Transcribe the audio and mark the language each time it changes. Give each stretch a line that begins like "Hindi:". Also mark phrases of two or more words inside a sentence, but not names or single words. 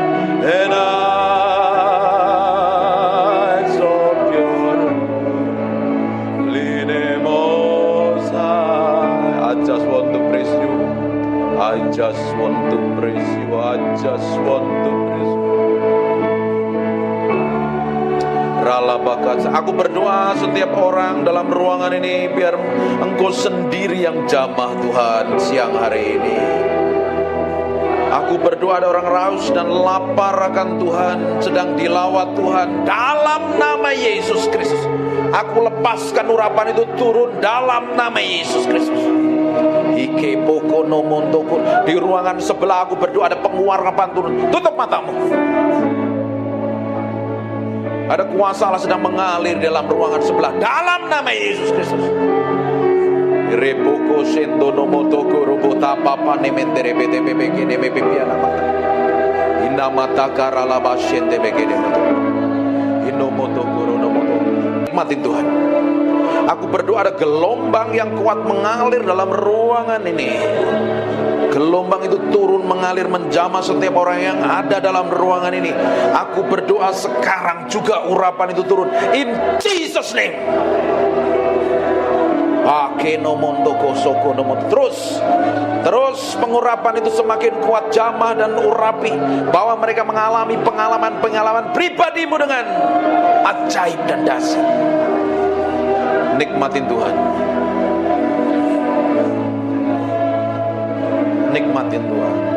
English: And I exalt your holy name, Most High. I just want to praise you. I just want to praise you. I just want to praise you.
Indonesian: Aku berdoa setiap orang dalam ruangan ini, biar Engkau sendiri yang jamah Tuhan siang hari ini. Aku berdoa ada orang raus dan lapar akan Tuhan, sedang dilawat Tuhan dalam nama Yesus Kristus. Aku lepaskan urapan itu turun dalam nama Yesus Kristus. Ike poko nomontoko. Di ruangan sebelah aku berdoa ada penguarapan turun. Tutup matamu. Ada kuasa Allah sedang mengalir dalam ruangan sebelah. Dalam nama Yesus Kristus. Repoko sendo nomotoko robota papa nementere bete bebeke nemepe piana mata. Inna mata karala basyente beke nemoto. Inomotoko ronomoto. Nikmatin Tuhan. Aku berdoa ada gelombang yang kuat mengalir dalam ruangan ini. Gelombang itu turun mengalir menjamah setiap orang yang ada dalam ruangan ini. Aku berdoa sekarang juga urapan itu turun.
English: In Jesus name.
Indonesian: Terus pengurapan itu semakin kuat jamah dan urapi. Bahwa mereka mengalami pengalaman pribadimu dengan ajaib dan dahsyat. Nikmatin Tuhan. Nikmatin Tuhan.